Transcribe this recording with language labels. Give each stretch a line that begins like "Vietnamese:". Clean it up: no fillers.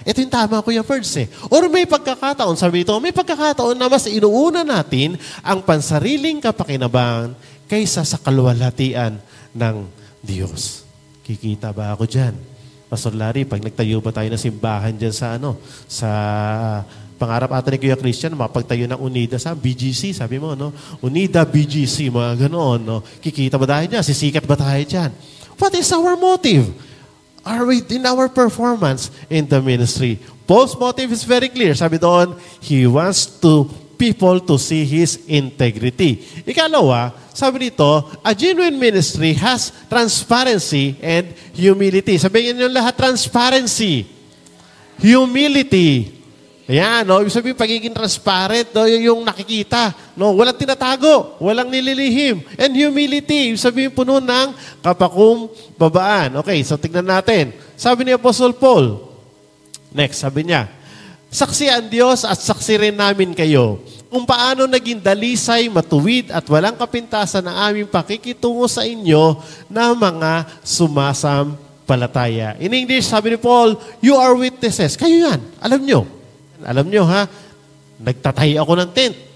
Filipino: Ito yung tama ko yung words Or may pagkakataon, sabi ito, may pagkakataon na mas inuuna natin ang pansariling kapakinabangan kaysa sa kaluwalhatian ng Diyos. Kikita ba ako dyan? Pastor Larry, pag nagtayo ba tayo ng simbahan dyan sa sa pangarap ata ni Kuya Christian, mapagtayo ng UNIDA sa BGC, sabi mo, UNIDA, BGC, mga ganoon, Kikita ba tayo dyan? Sisikat ba tayo dyan?
English: What is our motive? Are we in our performance in the ministry? Paul's motive is very clear.
Filipino: Sabi doon,
English: he wants people to see his integrity.
Filipino: Ikalawa, sabi dito,
English: a genuine ministry has transparency and humility.
Filipino: Sabihin niyo lahat, transparency, humility. Ayan, ibig sabihin, pagiging transparent, yung nakikita, walang tinatago, walang nililihim. And humility, ibig sabihin puno ng kapakumbabaan. Okay, so tignan natin. Sabi ni Apostle Paul, next, sabi niya, saksi ang Diyos at saksi rin namin kayo kung paano naging dalisay, matuwid at walang kapintasan ang aming pakikitungo sa inyo na mga sumasampalataya.
English: In English,
Filipino: sabi ni Paul,
English: you are witnesses.
Filipino: Kayo yan. Alam nyo, nagtatahi ako ng tent.